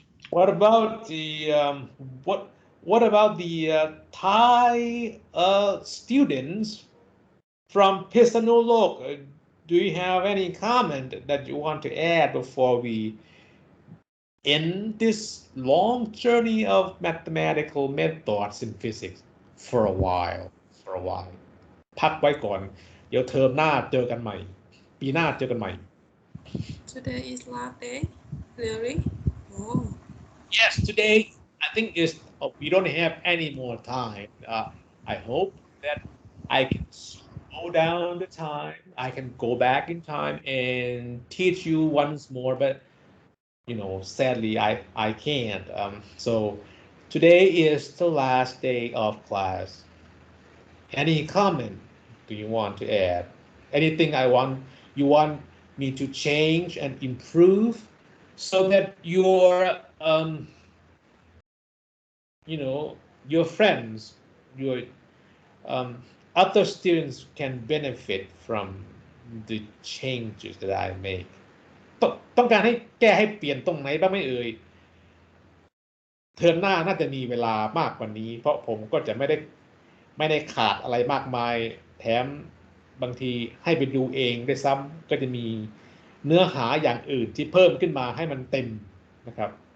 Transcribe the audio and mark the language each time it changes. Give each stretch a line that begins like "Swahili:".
English: What about the what about the Thai students from Phitsanulok? Do you have any comment that you want to add before we end this long journey of mathematical methods in physics for a while?
Thai: พักไว้ก่อนเดี๋ยวเทอมหน้าเจอกันใหม่ปีหน้าเจอกันใหม่
English: Today is last day really oh yes today I think we don't have any more time I hope that I can slow down the time I can go back in time and teach you once more but sadly I can't so today is the last day of class. Any comment do you want to add? Anything you want me to change and improve so that your friends, your other students can benefit from the changes that I make.
Thai: ต้องการให้แก้ให้เปลี่ยนตรงไหนบ้างไหมเอ่ยเทอมหน้าน่าจะมีเวลามากกว่านี้เพราะผมก็จะไม่ได้ขาดอะไรมากมายแถมบางทีให้ไปดูเองด้วยซ้ำก็จะมีเนื้อหาอย่างอื่นที่เพิ่มขึ้นมาให้มันเต็มนะครับ